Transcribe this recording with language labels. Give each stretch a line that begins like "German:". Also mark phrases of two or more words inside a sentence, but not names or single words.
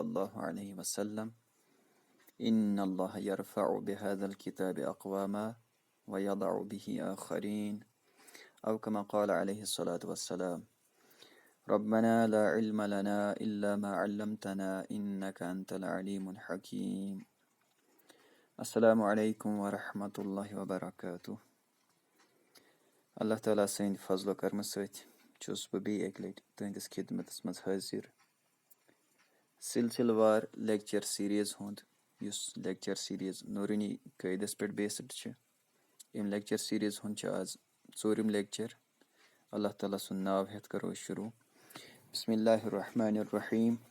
Arabic: الله عليه وسلم إن الله يرفع بهذا الكتاب أقواما ويضع به آخرين أو كما قال عليه الصلاة والسلام ربنا لا علم لنا إلا ما علمتنا إنك أنت العليم الحكيم السلام عليكم ورحمة الله وبركاته
Kashmiri: Allah Ta'ala سٕنٛدِ فضل و کرمہٕ سۭتۍ چھُس بہٕ بیٚیہِ اَکہِ لَٹہِ تُہنٛدِس خدمتس منٛز حٲضِر سلسلہٕ وار
English: lecture series
Kashmiri: ہُنٛد یُس
English: lecture series
Kashmiri: نوٗرٲنی قٲیدس پٮ۪ٹھ بیسڈ چھِ ییٚمہِ
English: lecture series
Kashmiri: ہُنٛد چھُ آز ژوٗرِم لیکچر اللہ تعالیٰ سُنٛد ناو ہٮ۪تھ کرو أسۍ شروع
Arabic: بسم اللہ الرحمن الرحیم